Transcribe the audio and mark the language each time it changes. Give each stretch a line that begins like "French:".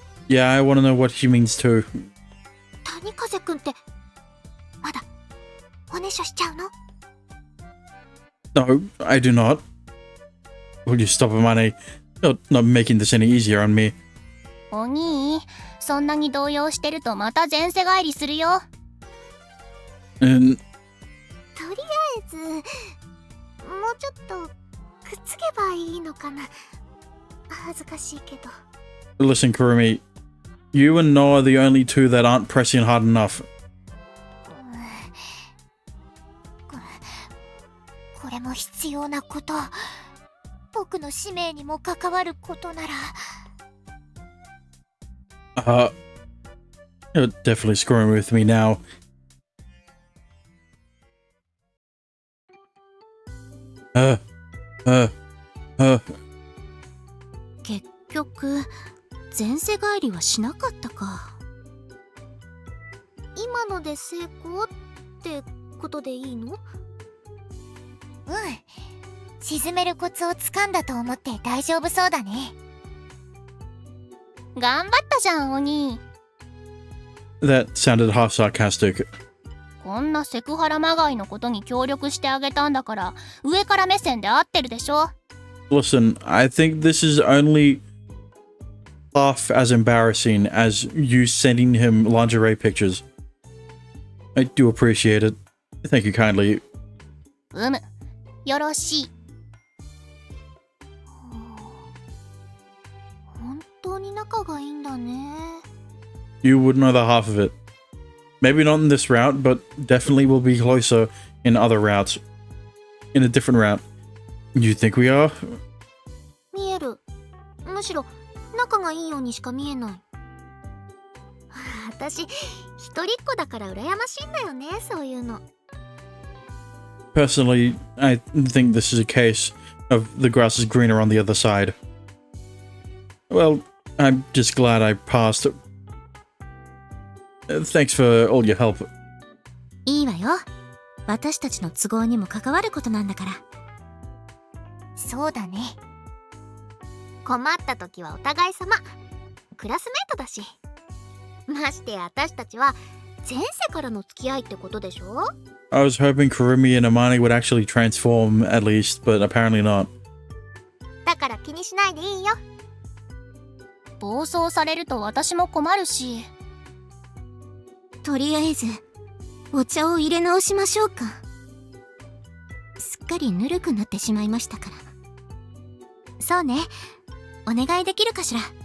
English: Yeah, I want to know what she means too.
Japanese: 谷風くんって、まだ、おねしょしちゃうの？
English: No, I do not. Will you stop it, Manny? You're not making this any easier on me.
Japanese: お兄、そんなに動揺してるとまた前世返りするよ。とりあえず、もうちょっとくっつけばいいのかな。恥ずかしいけど。
English: Listen, Kurumi, you and Noah are the only two that aren't pressing hard enough.
Japanese: これも必要なこと。僕の使命にも関わることなら。
English: You're definitely screwing with me now.
Japanese: 結局、前世返りはしなかったか。今ので成功ってことでいいの？うん。沈めるコツをつかんだと思って大丈夫そうだね。頑張ったじゃん、お兄。
English: That sounded half sarcastic.
Japanese: こんなセクハラまがいのことに協力してあげたんだから、上から目線で合ってるでしょ。
English: Listen, I think this is only half as embarrassing as you sending him lingerie pictures. I do appreciate it. Thank you kindly.
Japanese: よろしい。本当に仲がいいんだね。
English: You would know the half of it. Maybe not in this route, but definitely will be closer in other routes. In a different route. You think we are?
Japanese: 見える。むしろ仲がいいようにしか見えない。私一人っ子だから羨ましいんだよね、そういうの。
English: Personally, I think this is a case of the grass is greener on the other side. Well, I'm just glad I passed. Thanks for all your help.
Japanese: いいわよ。私たちの都合にも関わることなんだから。そうだね。困った時はお互い様。クラスメートだし。ましてや私たちは前世からの付き合いってことでしょ？
English: I was hoping Kurumi and Amani would actually transform at least, but apparently not.
Japanese: だから気にしないでいいよ。暴走されると私も困るし。とりあえずお茶を入れ直しましょうか。すっかりぬるくなってしまいましたから。そうね、お願いできるかしら。